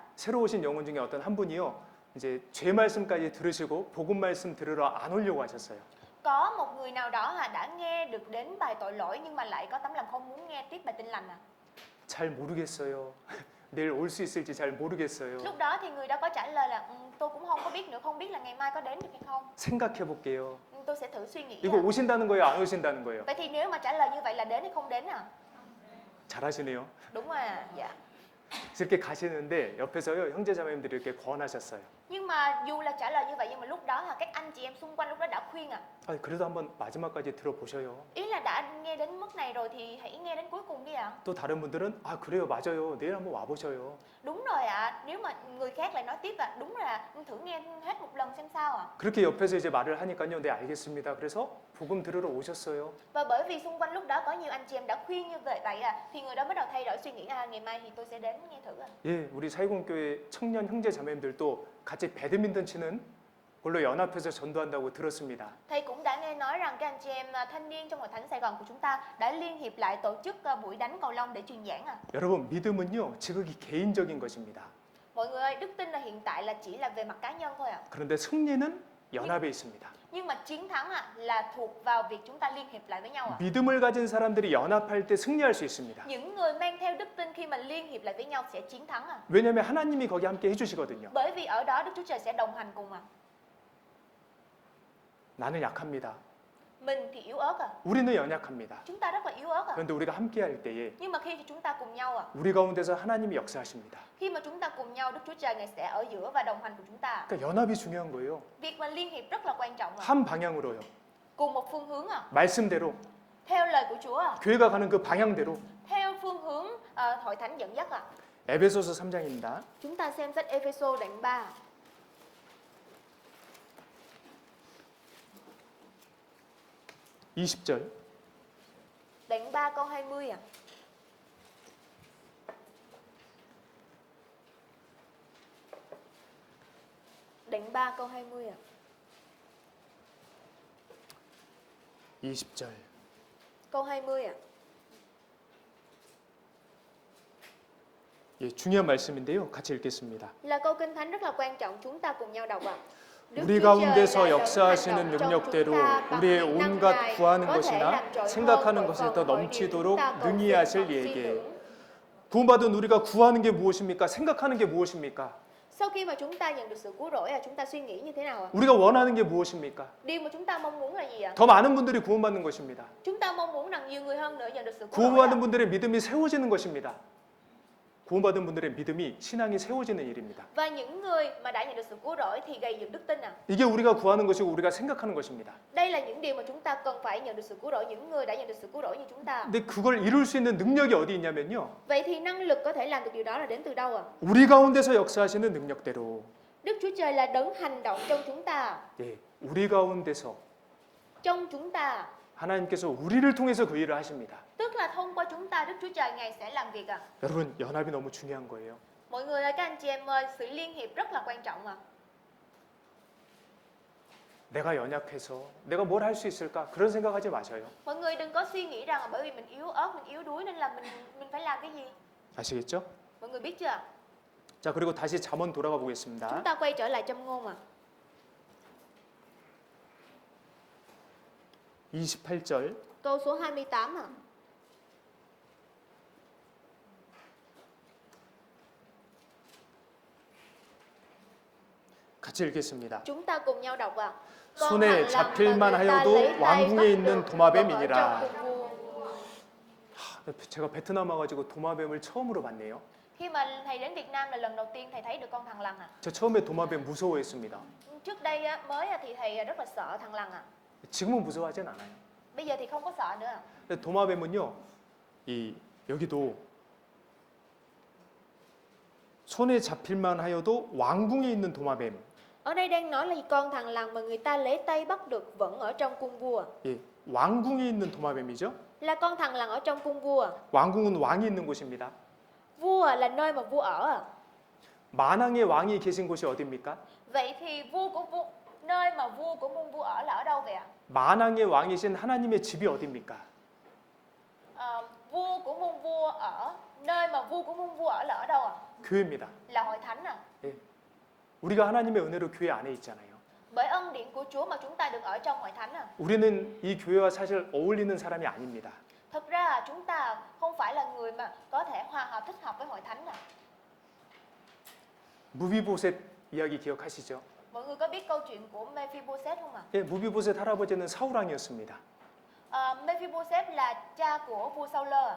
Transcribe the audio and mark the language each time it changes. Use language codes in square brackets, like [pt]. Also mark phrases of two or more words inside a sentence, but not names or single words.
[ko] 새로 오신 영혼 중에 어떤 한 분이요. 이제 죄 말씀까지 들으시고 복음 말씀 들으러 안 오려고 하셨어요. [vi] Có một người nào đó đã nghe được đến bài tội lỗi nhưng mà lại có tấm lòng không muốn nghe tiếp bài tin lành à. [ko] 잘 모르겠어요. 내일 올 수 있을지 잘 모르겠어요. [vi] Lúc đó thì người đó có trả lời là tôi cũng không có biết nữa, không biết là ngày mai có đến được hay không. [ko] 생각해 볼게요. [vi] Tôi sẽ thử suy nghĩ. [ko] 이거 오신다는 거예요, 안 오신다는 거예요? [vi] Vậy thì nếu mà trả lời như vậy là đến hay không đến à? [ko] 잘하시네요. [vi] Đúng rồi à, dạ. [ko] 이렇게 가시는데 옆에서요 형제 자매님들이 이렇게 권하셨어요. [vi] Nhưng mà dù là trả lời như vậy nhưng mà lúc đó các anh chị em xung quanh lúc đó đã khuyên à. [ko] 그래도 한번 마지막까지 들어보셔요. [vi] Ý là đã nghe đến mức này rồi thì hãy nghe đến cuối cùng đi ạ. [ko] 또 다른 분들은 그래요, 맞아요. 내일 한번 와보셔요. [vi] Đúng rồi ạ. Nếu mà người khác lại nói tiếp đúng là thử nghe hết một lần xem sao ạ. [ko] 그렇게 옆에서 이제 말을 하니까요, 네 알겠습니다. 그래서 복음 들으러 오셨어요. [vi] Và bởi vì xung quanh lúc đó có nhiều anh chị em đã khuyên như vậy thì người đó bắt đầu thay đổi suy nghĩ ngày mai thì tôi sẽ đến nghe thử ạ. [ko] 예, 우리 사이공교회 청년 형제 자매님들도 같이 배드민턴 치는 걸로 연합해서 전도한다고 들었습니다. [vi] Thầy cũng đã nghe nói rằng các anh chị em thanh niên trong hội thánh Sài Gòn của chúng ta đã liên hiệp lại tổ chức buổi đánh cầu lông để truyền giảng ạ. [ko] 여러분, 믿음은요, 지극히 개인적인 것입니다. [vi] Mọi người ơi, đức tin là hiện tại là chỉ là về mặt cá nhân thôi ạ. [ko] 그런데 승리는 연합에 있습니다. [vi] Nhưng mà chiến thắng là thuộc vào việc chúng ta liên hiệp lại với nhau ạ. [ko] 믿음을 가진 사람들이 연합할 때 승리할 수 있습니다. [vi] Những người mang theo đức tin khi mà liên hiệp lại với nhau sẽ chiến thắng ạ. [ko] 왜냐하면 하나님이 거기 함께 해주시거든요. [vi] Bởi vì ở đó Đức Chúa Trời sẽ đồng hành cùng ạ. [ko] 나는 약합니다. [vi] Mình thì yếu ớt ạ. [ko] 우리는 연약합니다. [vi] Chúng ta rất là yếu ớt ạ. [ko] 그런데 우리가 함께할 때에 [vi] Nhưng mà khi chúng ta cùng nhau ạ, [ko] 우리 가운데서 하나님이 역사하십니다. [vi] khi mà chúng ta cùng nhau, Đức Chúa Trời Ngài sẽ ở giữa và đồng hành cùng chúng ta. [ko] 그러니까 연합이 중요한 거예요. [vi] Việc mà liên hiệp rất là quan trọng ạ. [ko] 한 방향으로요. [vi] Cùng một phương hướng ạ. [ko] 말씀대로 [vi] Theo lời của Chúa ạ. [ko] 교회가 가는 그 방향대로. [vi] Theo phương hướng hội thánh dẫn dắt ạ. [ko] 에베소서 3장입니다. [vi] Chúng ta xem sách Ê-phê-sô đoạn 3. [ko] 20절. [vi] Đoạn 3 câu 20 ạ. Đoạn 3 câu 20 ạ. [ko] 20절. [vi] Câu 20 ạ. [ko] 예, 중요한 말씀인데요. 같이 읽겠습니다. [vi] Là câu kinh thánh rất là quan trọng, chúng ta cùng nhau đọc ạ. Đức [ko] 우리 [vi] Chúa Trời [ko] 가운데서 [vi] là đấng [ko] 역사하시는 [vi] hành động trong [ko] 능력대로 [vi] chúng ta bằng [ko] 우리의 [vi] quyền năng [ko] 온갖 [vi] Ngài, [ko] 구하는 [vi] có thể [ko] 것이나 [vi] làm trội hơn [ko] 생각하는 [vi] mọi [ko] 것에 [vi] phần [ko] 더 [vi] mọi điều [ko] 넘치도록 [vi] chúng ta cầu [ko] 능히 [vi] xin [ko] 하실 [vi] hoặc suy [ko] 이에게 [vi] tưởng. [ko] 구원받은 우리가 구하는 게 무엇입니까? 생각하는 게 무엇입니까? [vi] Sau khi mà chúng ta nhận được sự cứu rỗi, chúng ta suy nghĩ như thế nào ạ? [ko] 우리가 원하는 게 무엇입니까? [vi] Điều mà chúng ta mong muốn là gì ạ? [ko] 더 많은 분들이 구원받는 것입니다. [vi] Chúng ta mong muốn rằng nhiều người hơn nữa nhận được sự cứu rỗi [ko] 구원받은 [vi] ạ. [ko] 분들의 믿음이 세워지는 것입니다. 구원받은 분들의 믿음이 신앙이 세워지는 일입니다. [vi] Và những người mà đã nhận được sự cứu rỗi thì gây dựng đức tin ạ. [ko] 이게 우리가 구하는 것이고 우리가 생각하는 것입니다. [vi] Đây là những điều mà chúng ta cần phải nhận được sự cứu rỗi, những người đã nhận được sự cứu rỗi như chúng ta. [ko] 근데 그걸 이룰 수 있는 능력이 어디 있냐면요. [vi] Vậy thì năng lực có thể làm được điều đó là đến từ đâu ạ? [ko] 우리 가운데서 역사하시는 능력대로 [vi] Đức Chúa Trời là đấng hành động trong chúng ta. [ko] 예, 우리 가운데서 [vi] Trong chúng ta. [ko] 하나님께서 우리를 통해서 그 일을 하십니다. [vi] Tức là thông qua chúng ta, Đức Chúa Trời Ngài sẽ làm việc ạ. [ko] 여러분, 연합이 너무 중요한 거예요. [vi] Mọi người ơi, các anh chị em ơi, sự liên hiệp rất là quan trọng ạ. [ko] 내가 연약해서 내가 뭘 할 수 있을까? 그런 생각하지 마셔요. [vi] Mọi người đừng có suy nghĩ rằng là bởi vì mình yếu ớt, mình yếu đuối nên là mình phải làm cái gì. [ko] 아시겠죠? [vi] Mọi người biết chưa ạ? [ko] 자, 그리고 다시 잠언 돌아가 보겠습니다. [vi] Chúng ta quay trở lại Châm Ngôn ạ. [ko] 28절. [vi] Câu số 28 ạ. [ko] 같이 읽겠습니다. [vi] Chúng ta cùng nhau đọc ạ. [ko] 손에 잡힐만 하여도 왕궁에 있는 도마뱀이니라. 제가 베트남 와가지고 도마뱀을 처음으로 봤네요. [vi] Khi mà thầy đến Việt Nam là lần đầu tiên thầy thấy được con thằn lằn ạ. [ko] 저 처음에 도마뱀 무서워했습니다. [vi] Trước đây á, mới thì thầy rất là sợ thằn lằn ạ. [ko] 지금은 무서워하진 않아요. [vi] Bây giờ thì không có sợ nữa ạ. [ko] 근데 도마뱀은요, 여기도 손에 잡힐만 하여도 왕궁에 있는 도마뱀. [vi] Ở đây đang nói là con thằn lằn mà người ta lấy tay bắt được vẫn ở trong cung vua. [ko] 예, 왕궁에 있는 도마뱀이죠. [vi] Là con thằn lằn ở trong cung vua. [ko] 왕궁은 왕이 있는 곳입니다. [vi] Vua là nơi mà vua ở ạ. [ko] 만왕의 왕이 계신 곳이 어디입니까? [vi] Vậy thì nơi mà vua của môn vua ở là ở đâu vậy ạ? [ko] 만왕의 왕이신 하나님의 집이 어디입니까? [vi] Vua của môn vua ở nơi mà vua của môn vua ở là ở đâu ạ? [ko] 교회입니다. [vi] Là hội thánh ạ. [ko] 예. 우리가 하나님의 은혜로 교회 안에 있잖아요. [vi] Bởi ân điển của Chúa mà chúng ta được ở trong hội thánh ạ. [ko] 우리는 이 교회와 사실 어울리는 사람이 아닙니다. [vi] Thật ra chúng ta không phải là người mà có thể hòa hợp thích hợp với hội thánh ạ. [ko] 무비보셋 이야기 기억하시죠? [vi] Mọi người có biết câu chuyện của Mephibosheth không ạ? [ko] 예, 무비보셋 할아버지는 사울 왕이었습니다. [vi] Mephibosheth là cha của vua Saul ạ.